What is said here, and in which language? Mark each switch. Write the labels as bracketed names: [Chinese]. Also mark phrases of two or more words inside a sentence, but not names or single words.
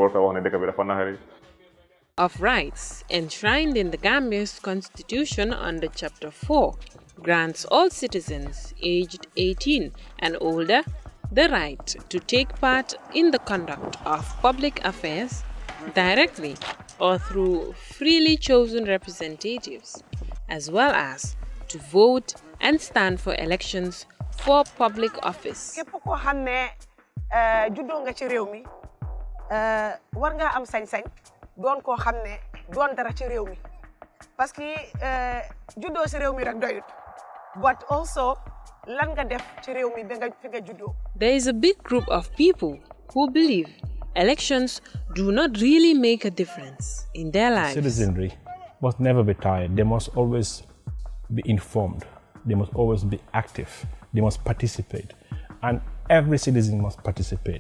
[English] Of rights enshrined in the Gambia's constitution under Chapter 4 grants all citizens aged 18 and older the right to take part in the conduct of public affairs directly or through freely chosen representatives, as well as to vote and stand for elections for public office. [Wolof] Képp ko xamné juddoo nga ci réew mi war nga am sañ-sañ doon ko xamné doon dara ci réew mi parce que juddoo ci réew mi rek doyut [English] but also [Wolof] lan nga def ci réew mi ba nga fi nga juddoo. [English] There is a big group of people who believe elections do not really make a difference in their lives. Citizenry must never be tired. They must always be informed. They must always be active. They must participate. And every citizen must participate.